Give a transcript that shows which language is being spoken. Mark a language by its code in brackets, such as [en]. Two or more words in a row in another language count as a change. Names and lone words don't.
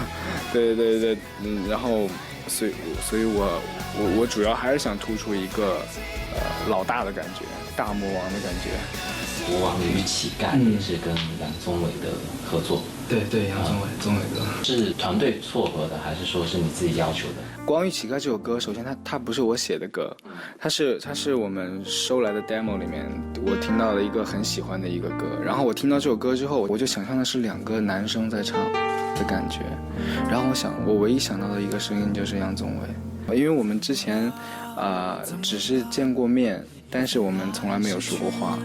[zh] 對，然後所以我主要還是想突出一個老大的感覺，大魔王的感覺。國王與乞丐也是跟楊宗緯的合作。對，楊宗緯哥。是團隊撮合的，還是說是你自己要求的？國王與乞丐這首歌，首先它不是我寫的歌，它是我們收來的 demo 裡面我聽到的一個很喜歡的一個歌。然後我聽到這首歌之後，我就想象的是2個男生在唱的感覺。然後我唯一想到的一個聲音就是楊宗緯。因為我們之前只是見過面， 但是我们从来没有说过话。